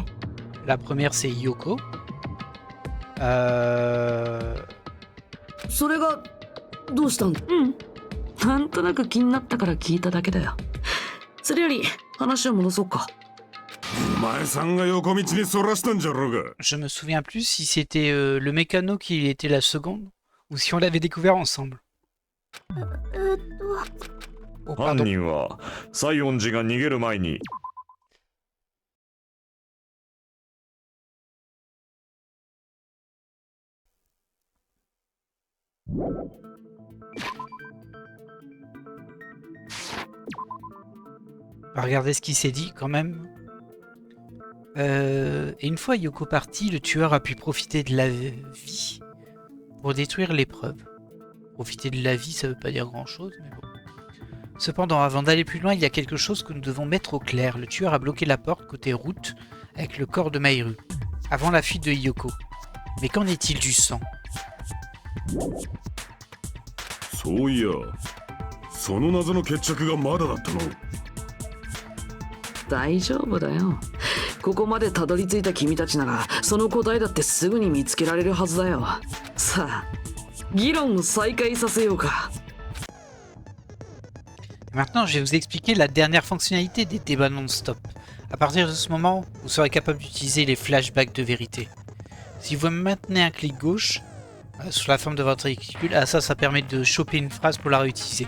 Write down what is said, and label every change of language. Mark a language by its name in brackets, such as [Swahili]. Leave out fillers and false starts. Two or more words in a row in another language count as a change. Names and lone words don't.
[French] La première c'est Hiyoko. [Japanese] それがどうしたんだ？なんとなく気になったから聞いただけだよ。それより話を戻そうか。お前さんが横道にそらしたんじゃろうが。 [French] Je me souviens plus si c'était le mécano qui était la seconde ou si on l'avait découvert ensemble. Oh, [Japanese] 犯 [French] pardon. [Japanese] 人は西園寺が逃げる前に [French] Regardez ce qu'il s'est dit quand même. Et une fois Yoko parti, le tueur a pu profiter de la vie pour détruire les preuves. Profiter de la vie, ça veut pas dire grand chose, mais bon. Cependant, avant d'aller plus loin, il y a quelque chose que nous devons mettre au clair. Le tueur a bloqué la porte côté route avec le corps de Mahiru, avant la fuite de Hiyoko. Mais qu'en est-il du sang? [Japanese] そういや、その謎の決着がまだだったの。大丈夫だよ。ここまでたどり着いた君たちならその答えだってすぐに見つけられるはずだよ。さあ議論を再開させようか。 [French] Maintenant, je vais vous expliquer la dernière fonctionnalité des débats non-stop. À partir de ce moment, vous serez capable d'utiliser les flashbacks de vérité. Si vous maintenez un clic gauche sur la forme de votre réticule, ça permet de choper une phrase pour la réutiliser.